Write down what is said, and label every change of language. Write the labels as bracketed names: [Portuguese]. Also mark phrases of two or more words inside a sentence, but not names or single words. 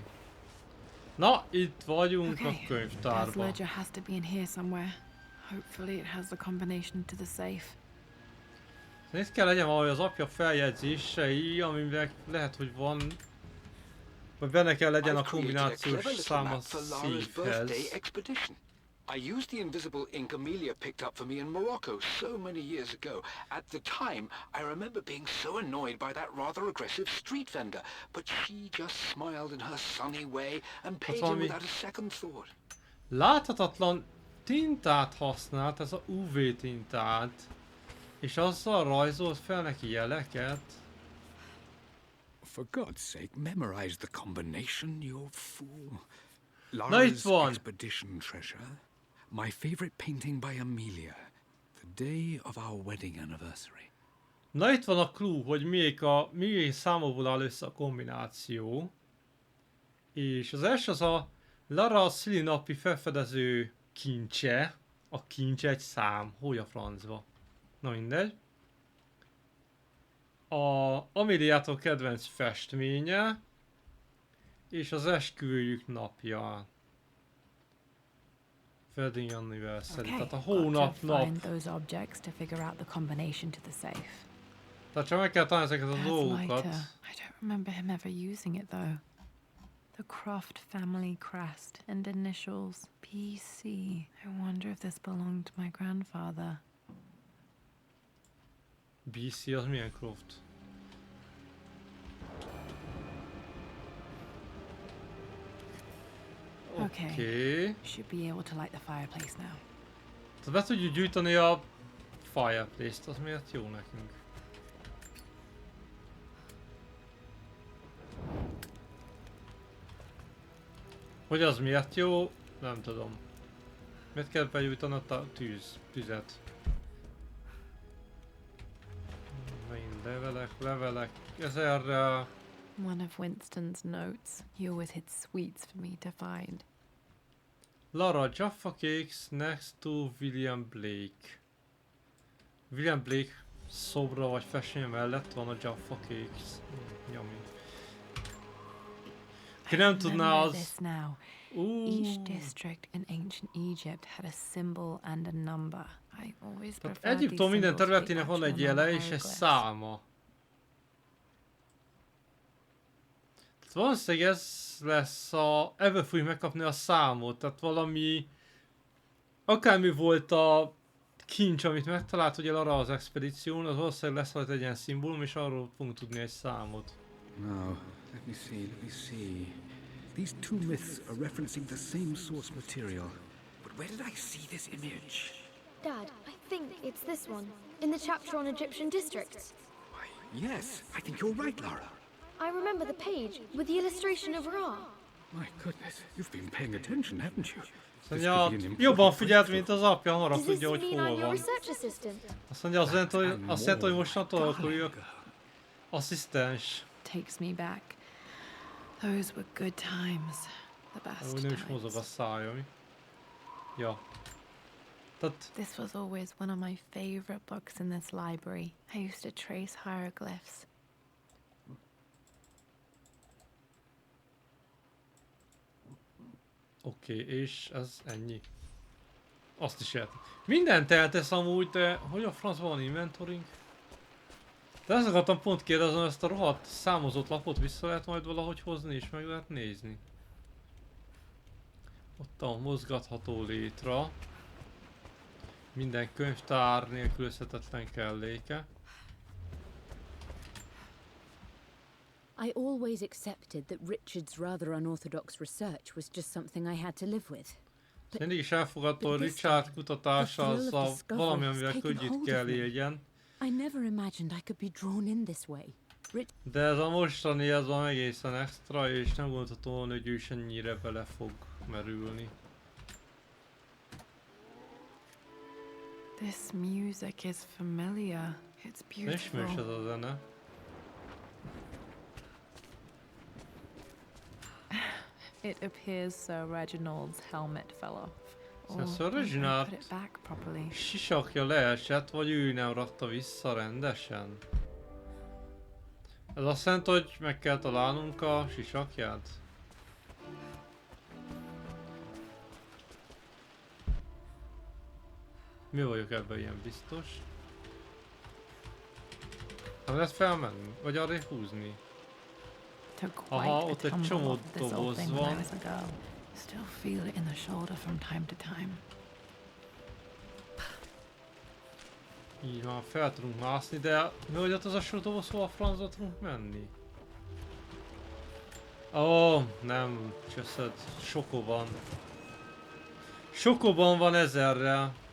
[Hungarian] Na, itt vagyunk a könyvtárban. Itt kell legyen valahogy az apja feljegyzései, amiben lehet, hogy van, vagy benne kell legyen a kombinációs szám a szívhez. [English] I used the invisible ink Amelia picked up for me in Morocco so many years ago. At the time, I remember being so annoyed by that rather aggressive street vendor, but she just smiled in her sunny way and paid him without a second thought. [Hungarian] Láthatatlan tintát használt, ez a UV tintát, és azzal rajzolt fel neki jeleket. [English] For God's sake, memorize the combination, you fool. [Hungarian] Na itt van! [English] Expedition treasure. My favorite painting by Amelia. The day of our wedding anniversary. [Hungarian] Na itt van a clue, hogy mi számokból áll össze a kombináció. És az első az a Lara szülinapi felfedező kincse. A kincs egy szám. Hogy a francba? Na mindegy. A Ameliától kedvenc festménye. És az esküvőjük napja. [English] Wedding anniversary. [Hungarian] Tehát a hónap nap. Tehát csak meg kell találni ezeket a dolgokat. [English] I don't remember him ever using it though. The Croft family crest and initials PC. I wonder if this belonged to my grandfather. [Hungarian] BC az milyen Croft? [English] Okay. Should be able to light the fireplace now. [Hungarian] Tehát be tudjuk gyújtani a fireplace-t, az miért jó nekünk? Hogy az miért jó? Nem tudom. Miért kell begyújtani a tüzet? Megint levelek, ezerrel. [English] One of Winston's notes. He always hid sweets for me to find. Lara, Jaffa cakes next to William Blake. [Hungarian] William Blake szobra vagy festménye mellett van a Jaffa cakes. Nyomj. Ki nem tudná az... [English] Each district in ancient Egypt had a symbol and a number. I always [Hungarian] preferred Egyiptom minden területének van egy jele és egy száma. Valószínűleg ez lesz a... Ebből fogjuk megkapni a számot, tehát valami... Akármi volt a kincs, amit megtalált ugye arra az expedíción, az valószínűleg lesz majd egy ilyen szimbólum, és arról fogunk tudni egy számot. [English] Now, let me see. These two myths are referencing the same source material. But where did I see this image? Dad, I think it's this one, in the chapter on Egyptian districts. Why, yes, I think you're right, Lara. I remember the page with the illustration of Ra. My goodness, you've been paying attention, haven't you? [Hungarian] Mondja, jobban figyelt, mint az apja, arra [English] Does this [Hungarian] tudja, hogy [English] mean I'm [Hungarian] hol [English] your [Hungarian] van. [English] research assistant? [Hungarian] Azt mondja, azt jelenti, hogy mostantól akkor ő asszisztens. [English] Takes me back. Those were good times. The best [Hungarian] Úgy nem is mozog a [English] times. [Hungarian] szája, mi? Ja. Tehát... [English] This was always one of my favorite books in this library. I used to trace hieroglyphs. [Hungarian] Oké, és ez ennyi. Azt is lehet. Mindent eltesz amúgy, de hogy a francban van inventoring? De ezt akartam pont kérdezni, ezt a rohadt számozott lapot vissza lehet majd valahogy hozni és meg lehet nézni. Ott a mozgatható létra. Minden könyvtár nélkülözhetetlen kelléke. [English] I always accepted that Richard's rather unorthodox research was just something I had to live with. [Hungarian] Mindig is elfogadta, hogy Richard kutatása az a valami, amivel könnyűt kell éljen. [English] I never imagined I could be drawn in this way. [Hungarian] De ez a mostani, ez van egészen extra, és nem gondolhatom volna, hogy ő is ennyire bele fog merülni. [English] This music is familiar. It's beautiful. [Hungarian] Ismerős ez a zene. [English] It appears Sir Reginald's helmet fell off. [Hungarian] Szóval Sir [English] maybe I [Hungarian] Reginald [English] put it back properly. [Hungarian] sisakja leesett, vagy ő nem rakta vissza rendesen? Ez azt jelenti, hogy meg kell találnunk a sisakját? Mi vagyok ebben ilyen biztos? Nem lehet felmenni? Vagy arra húzni? [English] Took [Hungarian] Aha, [English] quite a [Hungarian] ott egy [English] tumble [Hungarian] csomó [English] off this old [Hungarian] doboz [English] thing when I [Hungarian] van. [English] was a girl. Still feel it in the shoulder from time to time. [Hungarian] Így van, fel tudunk mászni, de mi hogy ott az a doboz, hol a francba tudunk menni? Ó, nem, cseszed, Sokoban. Sokoban van 1000-rel.